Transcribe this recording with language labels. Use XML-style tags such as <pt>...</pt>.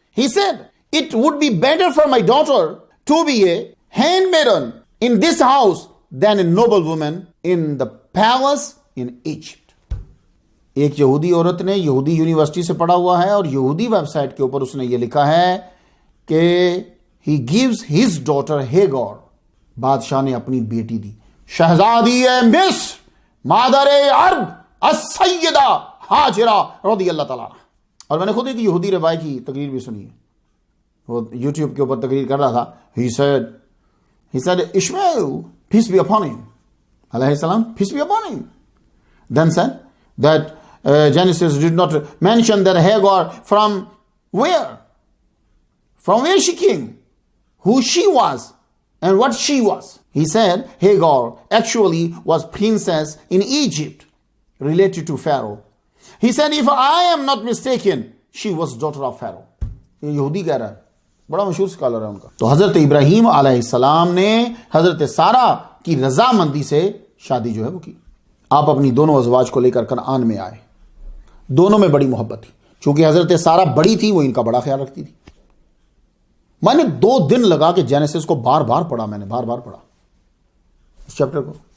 <en>He said, it would be better for my daughter to be a handmaiden in this house than a noblewoman in the palace in Egypt.</en> <ur>ایک یہودی عورت نے یہودی university سے پڑھا ہوا ہے اور یہودی ویب سائٹ کے اوپر اس نے یہ لکھا ہے کہ</ur> <en>he gives his daughter Hagar.</en> <ur>بادشاہ نے اپنی بیٹی دی، شہزادی مصر، مادر عرب، السیدہ ہاجرہ رضی اللہ تعالیٰ عنہ. اور میں نے خود ایک یہودی ربائی کی تقریر بھی سنی ہے، وہ یوٹیوب کے اوپر تقریر کر رہا تھا.</ur> <en>He said Ishmael, peace be upon him, علیہ السلام, peace be upon him, then said that Genesis did not mention that Hagar from where she came, who she was and what she was. He said Hagar actually was princess in Egypt, related to Pharaoh. He said, if I am not mistaken, she was daughter of Pharaoh.</en> <ur>یہ یہودی کہہ رہا ہے, بڑا مشہور scholar ہے ان کا. تو حضرت ابراہیم علیہ السلام نے حضرت سارہ کی رضامندی سے شادی جو ہے وہ کی. آپ اپنی دونوں ازواج کو لے کر کنعان میں آئے. دونوں میں بڑی محبت تھی. چونکہ حضرت سارہ بڑی تھی, وہ ان کا بڑا خیال رکھتی تھی. میں نے 2 دن لگا کے جینیسس کو بار بار پڑھا, میں نے بار بار پڑھا اس چیپٹر کو.</ur>